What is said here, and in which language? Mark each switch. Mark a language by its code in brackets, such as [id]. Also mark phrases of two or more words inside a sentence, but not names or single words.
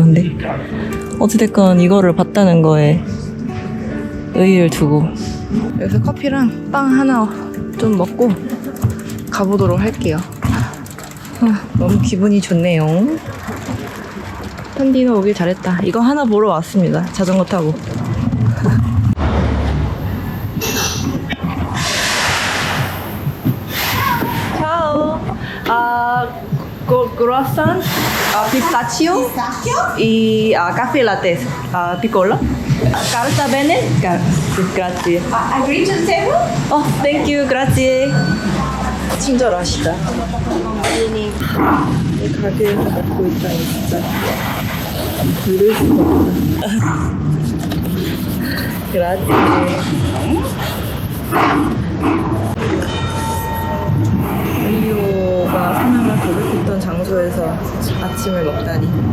[ko] 근데 어찌됐건 이거를 봤다는 거에 의의를 두고 여기서 커피랑 빵 하나 좀 먹고 가보도록 할게요. 너무 기분이 좋네요. 탄디노 오길 잘했다. 이거 하나 보러 왔습니다. 자전거 타고. [it] Ciao. Croissant, pistachio e caffè latte piccolo. Carta bene? Grazie. [en] Agree to the table? Oh, thank you. [it] Grazie. [ko] 친절하시다. 이 가게에서 먹고 있다니 진짜 들릴 수가 없다. 그라지. 엘리오가 사명을 고백했던 장소에서 아침을 먹다니.